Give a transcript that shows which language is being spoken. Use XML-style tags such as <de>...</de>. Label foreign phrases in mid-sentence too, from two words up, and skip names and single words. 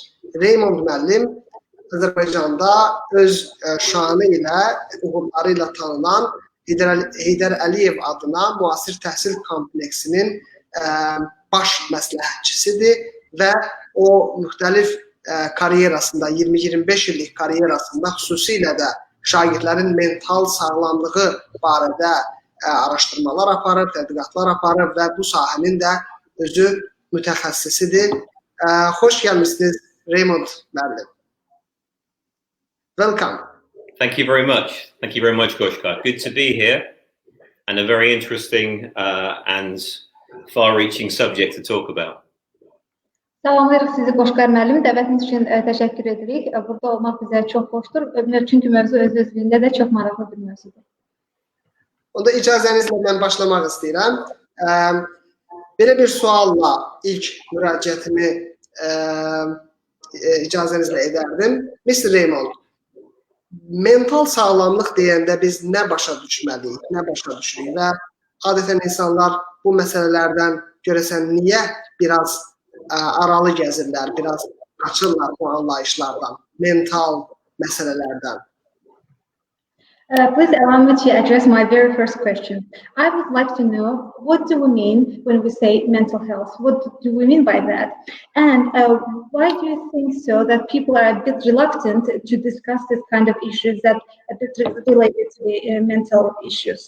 <az>Reymond müəllim Azərbaycanda öz şanı ilə, uğurları ilə tanınan Heydər Əliyev adına Müasir Təhsil Kompleksinin baş məsləhətçisidir və o müxtəlif karyerasında, 20-25 illik karyerasında xüsusilə də şagirdlərin mental sağlamlığı barədə araşdırmalar aparır, tədqiqatlar aparır və bu sahənin də özü mütəxəssisidir. Xoş gəlmişsiniz Reymond müəllim.</az> <en>Welcome. Thank you very much. Thank you very much, Qoşqar. Good to be here and a very interesting and far-reaching subject to talk about.</en> <az>Salamlayırıq sizi Qoşqar müəllim. Dəvətiniz üçün təşəkkür edirik. Burada olmaq bizə çox xoşdur. Çünki mövzu öz-özlüyündə də çox maraqlı bir mövzudur. Onda icazənizlə mən başlamaq istəyirəm. Belə bir sualla ilk müraciətimi icazənizlə edərdim. Mr. Reymond, mental sağlamlıq deyəndə biz nə başa düşməliyik, nə başa düşürük və adətən insanlar bu məsələlərdən görəsən niyə biraz aralı gəzirlər, biraz qaçırlar bu anlayışlardan, mental məsələlərdən?</az> <en>Please allow me to address my very first question. I would like to know, what do we mean when we say mental health? What do we mean by that? And why do you think so that people are a bit reluctant to discuss this kind of issues that are a bit related to the mental issues?</en>